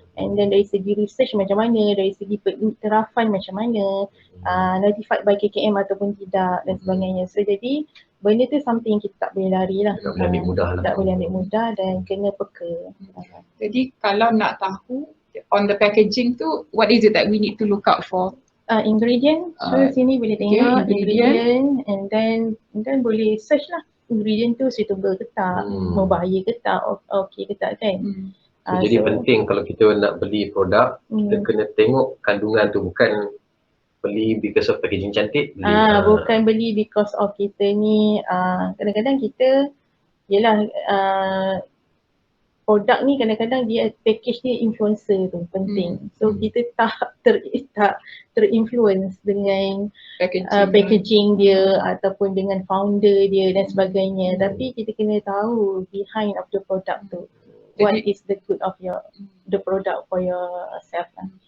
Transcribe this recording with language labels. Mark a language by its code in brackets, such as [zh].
[en] And then [ms] dari segi research macam mana, dari segi pengiktirafan macam mana, [en] notified by KKM [ms] ataupun tidak dan sebagainya. So jadi benda tu [en] something [ms] kita tak boleh lari lah. Tak boleh ambil mudah lah. Tak boleh ambil mudah dan kena peka. Jadi kalau nak tahu [en] on the packaging [ms] tu, [en] what is it that we need to look out for? [ms] Ingredient, so sini boleh tengok ingredient [en] and then [ms] boleh search lah ingredient tu [en] suitable [ms] ke tak, berbahaya ke tak, okay ke tak kan. So, jadi penting kalau kita nak beli produk, kita kena tengok kandungan tu, bukan beli [en] because of [ms] packaging cantik. Bukan beli [en] because of [ms] kita ni, kadang-kadang kita, yelah produk ni kadang-kadang dia package dia influencer tu penting. So kita tak terinfluence dengan packaging dia ataupun dengan founder dia dan sebagainya. Tapi kita kena tahu [en] behind of the product [ms] tu. [en] What is the good of the product for yourself [ms] lah.